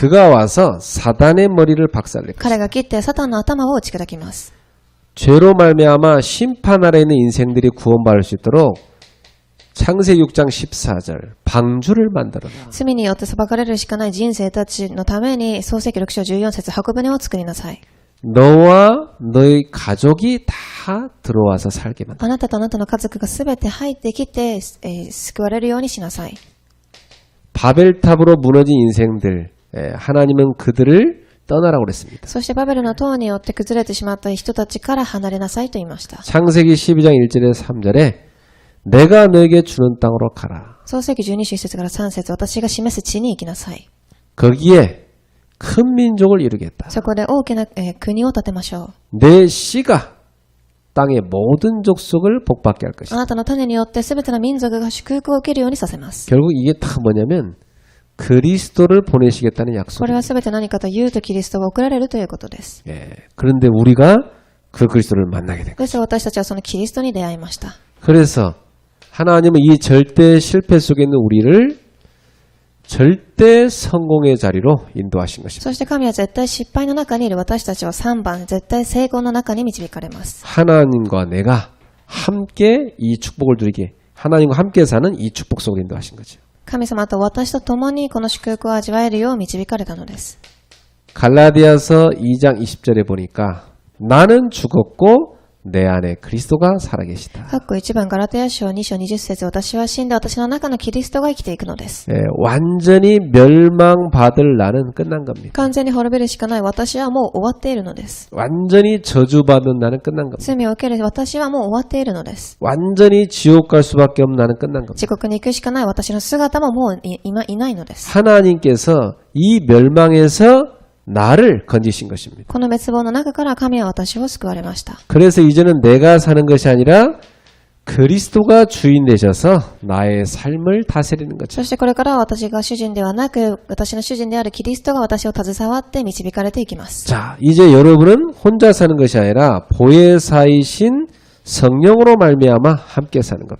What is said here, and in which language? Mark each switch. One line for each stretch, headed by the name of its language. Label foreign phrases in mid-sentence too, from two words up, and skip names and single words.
Korean: 그가 와서 사단의 머리를 박살낼 것이다.
Japanese: 彼が切ってサタンの頭を打ち砕きます。
Korean: 죄로 말미암아 심판 아래 있는 인생들이 구원받을 수 있도록 창세기 6장 14절 방주를 만들어라.
Japanese: 罪によって裁かれるしかない人生たちのために創世記6章14節箱舟を作りなさい。
Korean: 너와 너의 가족이 다 들어와서 살게 만들어.
Japanese: あなたとあなたの家族がすべて入ってきて、救われるようにしなさい。
Korean: 바벨탑으로 무너진 인생들 하나님은 그들을 떠나라고 그랬습니다.
Japanese: そしてバベルの塔によって崩れてしまった人たちから離れなさいと言いました。
Korean: 창세기 12장 1절에 3절에 내가 너에게 주는 땅으로 가라.
Japanese: 創世記12章1節から3節私が示す地に行きなさい。
Korean: 거기에 큰 민족을 이루겠다.
Japanese: そこで大きな、国を建てましょう。
Korean: 내 씨가 땅의 모든 족속을 복받게 할
Japanese: あ
Korean: 것이다.
Japanese: なたの種によってすべての民族が祝福を受けるようにさせます。
Korean: 결국 이게 다 뭐냐면 그리스도를 보내시겠다는
Japanese: これ
Korean: 약속입니다.
Japanese: はすべて何かというとキリストが送られるということです。
Korean: 그런데 우리가 그 그리스도를 만나게 된 거예요.
Japanese: ですから私たちはそのキリストに出会いました。
Korean: 그래서 하나님은 이 절대 실패 속에 있는 우리를 절대 성공의 자리로 인도하신 것입니다.
Japanese: そして神は絶対失敗の中にいる私たちを3番、絶対成功の中に導かれます。
Korean: 하나님과 내가 함께 이 축복을 누리게 하나님과 함께 사는 이 축복 속으로 인도하신 거죠.
Japanese: 神様と私と共にこの祝福を味わえるよう導かれたのです。
Korean: 갈라디아서 2장 20절에 보니까 나는 죽었고 내 안에 그리스도가 살아계시다.
Japanese: 括弧1番ガラテヤ書2章20節私は死んで私の中のキリストが生きていくのです。
Korean: 완전히 멸망받을 나는 끝난 겁니다.
Japanese: 完全に滅びるしかない私はもう終わっているのです。
Korean: 완전히 저주받는 나는 끝난 겁니다.
Japanese: 罪を受ける私はもう終わっているのです。
Korean: 완전히 지옥 갈 수밖에 없는 나는 끝난 겁니다.
Japanese: 地獄に行くしかない私の姿ももう今いないのです。
Korean: 하나님께서 이 멸망에서 나를 건지신 것입니다.
Japanese: この滅亡の中から神は私を救われました。
Korean: 그래서 이제는 내가 사는 것이 아니라 그리스도가 주인 되셔서 나의 삶을 다스리는 거죠.
Japanese: そしてこれからは私が主人ではなく、私の主人であるキリストが私を携わって導かれていきます。
Korean: 자, 이제 여러분은 혼자 사는 것이 아니라 보혜사이신 성령으로 말미암아 함께 사는 겁니다.